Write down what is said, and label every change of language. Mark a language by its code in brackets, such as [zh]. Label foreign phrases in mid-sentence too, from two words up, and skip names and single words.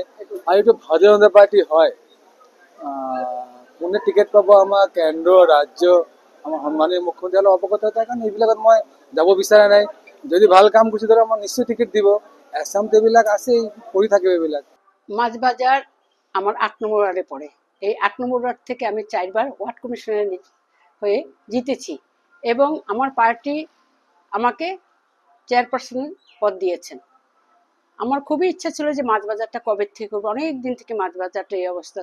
[as] আৰু এইটো ভাৰতীয় জনতা পাৰ্টি হয়। কোনে টিকেট পাব আমাৰ কেন্দ্ৰ ৰাজ্য আমাৰ সন্মানীয় মুখ্যমন্ত্ৰীয়ে অৱগত তাৰ কাৰণে এইবিলাকত মই যাব বিচৰা নাই। যদি ভাল কাম কৰিছে ধৰক মই নিশ্চয় টিকেট দিব। এছামত এইবিলাক আছেই, কৰি থাকিব এইবিলাক। [bn] মাছ বাজার আমার 8 নম্বর ওয়ার্ডে পড়ে। এই 8 নম্বর ওয়ার্ড থেকে আমি 4 বার [en] ward commissioner [bn] হয়ে জিতেছি এবং আমার পার্টি আমাকে চেয়ারপারসন পদ দিয়েছেন। আমার খুবই ইচ্ছা ছিল যে মাছ বাজারটা কবে থেকে করবো, অনেক দিন থেকে মাছ বাজারটা এই অবস্থা।